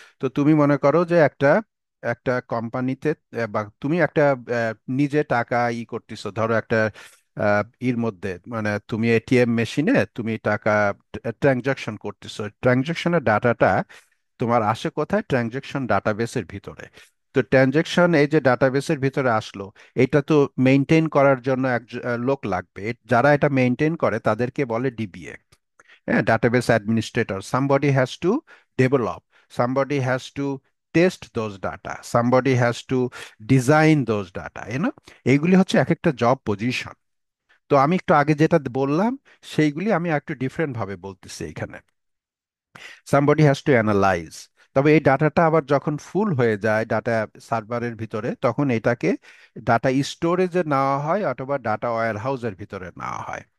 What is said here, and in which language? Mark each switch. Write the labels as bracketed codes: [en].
[bn] তো তুমি মনে করো যে একটা একটা কোম্পানিতে, বা তুমি একটা নিজে টাকা করতেছো, ধরো একটা এর মধ্যে, মানে তুমি এটিএম মেশিনে তুমি টাকা ট্রানজাকশন করতেছো, ট্রানজাকশনের ডাটাটা তোমার আসে কোথায়, ট্রানজাকশন ডাটাবেসের ভিতরে। তো ট্রানজাকশন এই যে ডাটাবেসের ভিতরে আসলো, এটা তো মেনটেন করার জন্য এক লোক লাগবে। যারা এটা মেনটেন করে তাদেরকে বলে ডিবিএ, হ্যাঁ, database administrator. [en] Somebody has to develop, somebody has to test those data, somebody has to design those data, [bn] এইগুলি হচ্ছে এক একটা জব পজিশন। তো আমি একটু আগে যেটা বললাম, সেইগুলি আমি একটু ডিফারেন্ট ভাবে বলতেছি এখানে। [en] Somebody has to analyse. [bn] তবে এই ডাটাটা আবার যখন ফুল হয়ে যায় ডাটা সার্ভারের ভিতরে, তখন এটাকে ডাটা স্টোরেজে নেওয়া হয় অথবা ডাটা ওয়্যার হাউসের ভিতরে নেওয়া হয়।